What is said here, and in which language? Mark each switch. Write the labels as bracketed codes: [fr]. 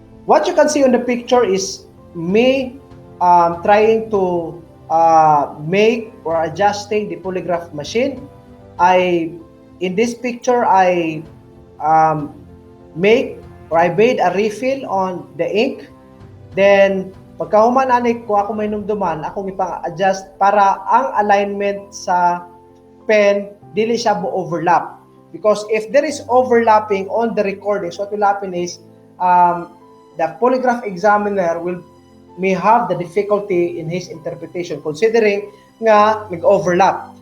[en] What you can see on the picture is me trying to make or adjusting the polygraph machine. I in this picture, I um, make or I made a refill on the ink. [ceb] Then, pagkahuman ani ko ako may numduman, akong ipang-adjust para ang alignment sa pen, dili siya mo overlap. [en] Because if there is overlapping on the recordings, what will happen is, the polygraph examiner may have the difficulty in his interpretation considering [ceb] nga nag-overlap.